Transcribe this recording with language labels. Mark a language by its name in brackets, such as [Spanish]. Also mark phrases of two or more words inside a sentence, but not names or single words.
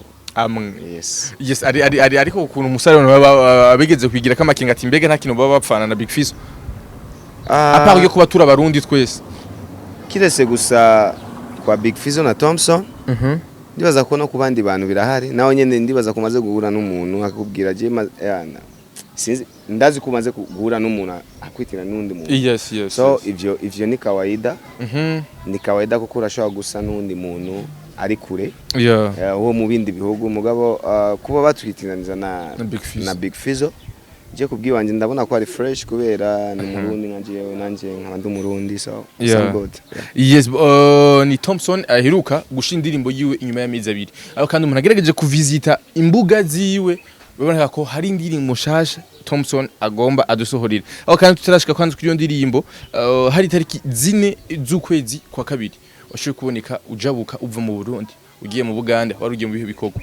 [Rundi] yes ari ariko ukuntu umusare abigeze kwigira kamakinga ati mbega nta kintu baba bapfana na Big Fizzo apart yo kuba tura barundi twese kirese gusa kwa Big Fizzo na Thompson ndibaza ko no kubandi bantu birahari naho nyene ndibaza ko maze guhura n'umuntu akakubwira je yana sinzi ndazi ko maze guhura n'umuntu akwitira n'undi muntu yes so ivyo [Swahili] ni kawaida ni kawaida [Rundi] kuko urashobora gusa n'undi muntu ari kure uwo mu bindi bihugu mugabo kuba batwitiraniza na Big Fizzo je kubwiwanje ndabona ko ari fresh kubera ni murundi nanje nkabandi umurundi [English] so good. [Rundi] Yes, ni Thompson aheruka gushindirimbo yiwe inyuma y'amezi abiri aho kandi umuntu agerageje kuvisita imbuga ziwe babona ko hari indirimbo shasha Thompson agomba adusohorira aho kandi tutarashika kwanza kuri iyo ndirimbo hari tariki 4 z'ukwezi kwa kabiri washoye kuboneka ujabuka uva mu Burundi ugiye mu Buganda wari ugiye mu bihe bikogwa